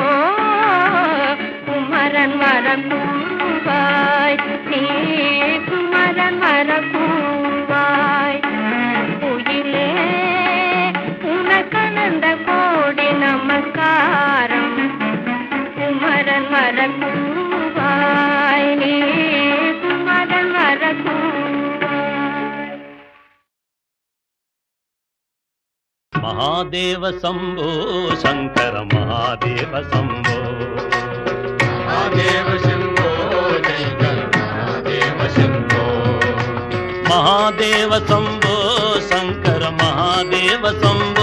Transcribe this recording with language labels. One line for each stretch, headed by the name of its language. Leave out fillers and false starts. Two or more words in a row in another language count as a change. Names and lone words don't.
Tamil: குமரன் வரக்கூவாய் நீ குமரன் வரக்கூவாய். குயிலே உனக்கனந்த கோடி நமஸ்காரம். குமரன் வரக்கூவாய் நீ குமரன் வரக்கூவாய்.
Sanskrit: महादेव शंभो शंकर महादेव शंभो. महादेव शंभो शंकर महादेव शंभो. महादेव शंभो शंकर महादेव शंभो.